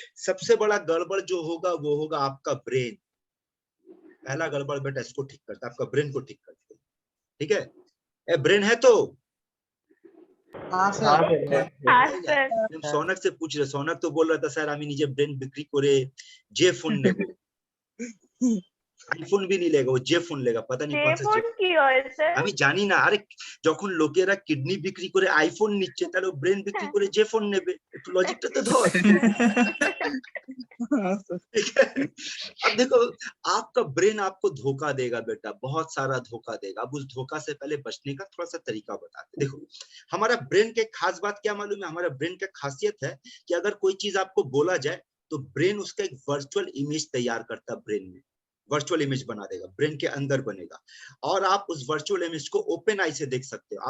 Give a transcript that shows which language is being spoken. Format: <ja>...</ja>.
<hi>सबसे बड़ा गड़बड़ जो होगा वो होगा आपका ब्रेन। पहला गड़बड़ बेटा इसको ठीक करता है, आपका ब्रेन को ठीक करता है। ठीक है, ब्रेन है तो हाँ हाँ सर। सर हाँ सर। हम सौनक से पूछ रहे, सौनक तो बोल रहा था सर</hi> <bn>আমি নিজে ব্রেন বিক্রি করে</bn> <hi>जे फोन নেব। আইফোন भी नहीं लेगा, वो जे फोन लेगा, पता नहीं कौन सा</hi> <bn>ফোন কি হয় স্যার? আমি জানি না। আরে যখন লোকেরা কিডনি বিক্রি করে আইফোন নিচ্ছে, তাহলে ও ব্রেন বিক্রি করে যে ফোন নেবে, একটু লজিকটা তো ধর।</bn> <hi>हाँ सर। ठीक है? अब देखो आपका ब्रेन आपको धोखा देगा बेटा, बहुत सारा धोखा देगा। अब उस धोखा से पहले बचने का थोड़ा सा तरीका बताते। देखो हमारा ब्रेन के खास बात क्या मालूम है? हमारा ब्रेन का खासियत है कि अगर कोई चीज आपको बोला जाए तो ब्रेन उसका एक वर्चुअल इमेज तैयार करता है, ब्रेन में वर्चुअल इमेज बना देगा, ब्रेन के अंदर बनेगा, और आप उस वर्चुअल इमेज को ओपन आई से देख सकते हो।</hi>